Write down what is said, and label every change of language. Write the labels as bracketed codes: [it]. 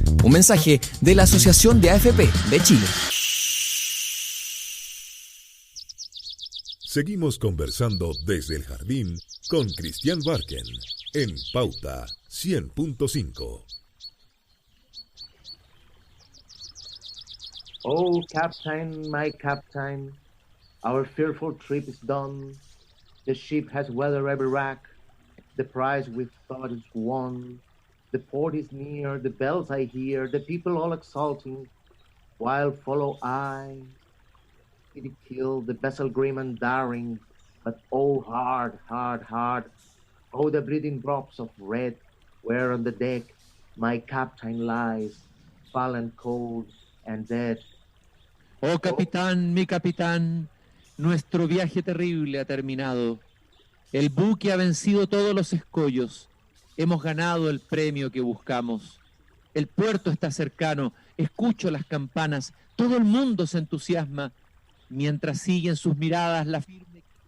[es] Un mensaje de la Asociación de AFP de Chile. Seguimos conversando desde el jardín con Christian Barken en Pauta 100.5. [en] Oh, Captain, my Captain, our fearful trip is done. The ship has weathered every rack. The prize we thought is won. The port is near, the bells I hear, the people all exulting. while follow I. It killed the vessel grim and daring, but oh hard, hard, hard. Oh, the bleeding drops of red, where on the deck my captain lies, fallen cold and dead. [es] Oh, capitán, mi capitán, nuestro viaje terrible ha terminado. El buque ha vencido todos los escollos. Hemos ganado el premio que buscamos. El puerto está cercano. Escucho las campanas. Todo el mundo se entusiasma mientras siguen sus miradas la firme.